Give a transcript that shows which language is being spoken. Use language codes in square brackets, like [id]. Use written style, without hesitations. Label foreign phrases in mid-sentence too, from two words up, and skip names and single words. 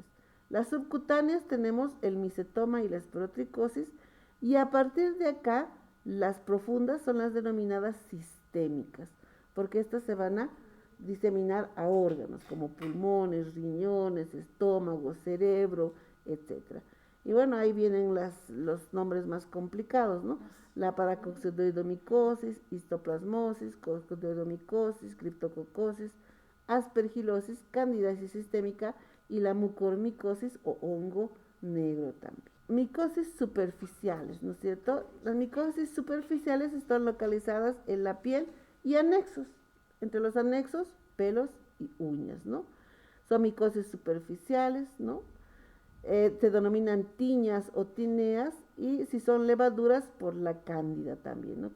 [es] Las subcutáneas tenemos el micetoma y la esporotricosis, y a partir de acá, las profundas son las denominadas sistémicas, porque estas se van a diseminar a órganos como pulmones, riñones, estómago, cerebro, etc. Y bueno, ahí vienen los nombres más complicados, ¿no? La paracoccidioidomicosis, histoplasmosis, coccidioidomicosis, criptococosis, aspergilosis, candidiasis sistémica y la mucormicosis o hongo negro también. Micosis superficiales, ¿no es cierto? Las micosis superficiales están localizadas en la piel y anexos. Entre los anexos, pelos y uñas, ¿no? Son micosis superficiales, ¿no? Se denominan tiñas o tineas, y si son levaduras, por la cándida también, ¿no?